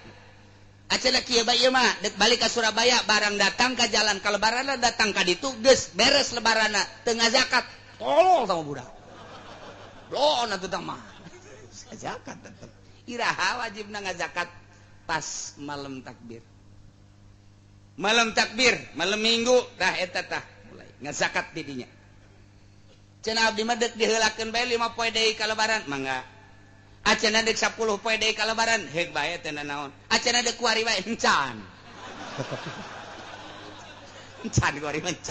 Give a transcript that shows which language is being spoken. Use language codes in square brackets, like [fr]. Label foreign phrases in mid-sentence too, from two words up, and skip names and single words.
[su] Acenah kieu bae ieu mah, dek balik ke Surabaya barang datang ke jalan ka lebaranna datang ka ditu geus beres lebaranna teu ngazakat. Tolol sama budak. Blon atuh tah mah. Ngazakat tetep. Iraha wajibna ngazakat pas malam takbir. Malam takbir, malam Minggu dah eta tah mulai ngazakat di dinya. Cenah abdi mah deuk diheulakeun bae 5 poe deui ka lebaran, mangga. Acenah deuk 10 poe deui ka lebaran, heug bae teh naon. Acenah deuk kuari bae encan. Encan kuari encan.